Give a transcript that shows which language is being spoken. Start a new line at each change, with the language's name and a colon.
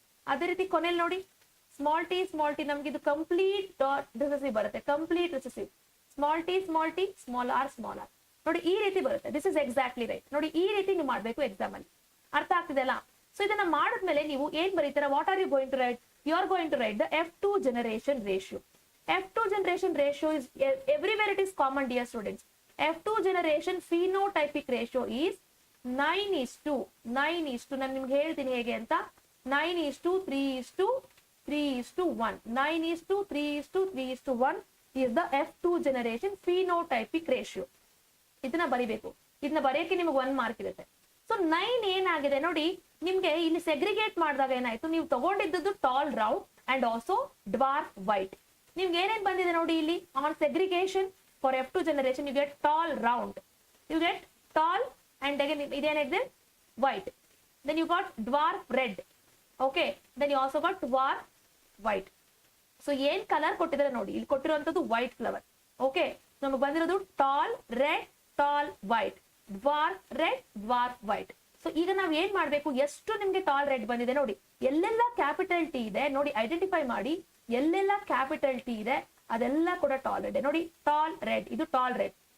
Kannada: ಅದೇ ರೀತಿ ಕೊನೆಯಲ್ಲಿ ನೋಡಿ, small t, ನಮ್ಗೆ ಇದು ಕಂಪ್ಲೀಟ್ ರಿಸೆಸಿವ್ ಬರುತ್ತೆ, small t, small r. ನೋಡಿ, ಈ ರೀತಿ ಬರುತ್ತೆ.
English: This is exactly right.
Kannada: ನೋಡಿ, ಈ ರೀತಿ ನೀವು ಮಾಡಬೇಕು ಎಕ್ಸಾಮ್ ಅಲ್ಲಿ. ಅರ್ಥ ಆಗ್ತಿದೆ ಅಲ್ಲ?
English: So ಇದನ್ನ ಮಾಡಿದ್ಮೇಲೆ ನೀವು ಏನ್ ಬರೀತೀರಾ, what are you going to write? You are going to write the F2 generation ratio. F2 generation ratio is everywhere it is common, dear students. F2 generation phenotypic ratio is 9:1.
Kannada: ನಾನು ನಿಮ್ಗೆ ಹೇಳ್ತೀನಿ ಹೇಗೆ ಅಂತ. 9:3:1.
English: 9:3:1 is the F2 generation phenotypic ratio.
Kannada: ಇದನ್ನ ಬರಿಬೇಕು. ಇದನ್ನ ಬರೆಯಕ್ಕೆ ನಿಮಗೆ 1 mark ಇರುತ್ತೆ. ಸೊ 9 ಏನಾಗಿದೆ ನೋಡಿ, ನಿಮ್ಗೆ ಇಲ್ಲಿ ಸೆಗ್ರಿಗೇಟ್ ಮಾಡಿದಾಗ ಏನಾಯ್ತು, ನೀವು ತಗೊಂಡಿದ್ದು tall round and also dwarf white. ನಿಮ್ಗೆ ಏನೇನ್ ಬಂದಿದೆ ನೋಡಿ, ಇಲ್ಲಿ on
English: Segregation for F2 generation you get tall round, you get tall and again ಇದೇನಿದೆ white, then you got dwarf red, okay, then you also got dwarf white.
Kannada: So ಏನ್ colour ಕೊಟ್ಟಿದ್ದಾರೆ ನೋಡಿ, ಇಲ್ಲಿ ಕೊಟ್ಟಿರುವಂತದ್ದು white flower. Okay, ನಮಗೆ ಬಂದಿರೋದು tall red, tall white, dwarf red, dwarf white. So ಈಗ ನಾವ್ ಏನ್ ಮಾಡ್ಬೇಕು, ಎಷ್ಟು ನಿಮ್ಗೆ ಟಾಲ್ ರೆಡ್ ಬಂದಿದೆ ನೋಡಿ, ಎಲ್ಲೆಲ್ಲ ಕ್ಯಾಪಿಟಲ್ ಟಿ ಇದೆ ನೋಡಿ, ಐಡೆಂಟಿಫೈ ಮಾಡಿ. ಎಲ್ಲೆಲ್ಲ ಕ್ಯಾಪಿಟಲ್ ಟಿ ಇದೆ ಅದೆಲ್ಲ ಕೂಡ ಟಾಲ್ ರೆಡ್. ನೋಡಿ, ಟಾಲ್ ರೆಡ್, ಇದು ಟಾಲ್ ರೆಡ್.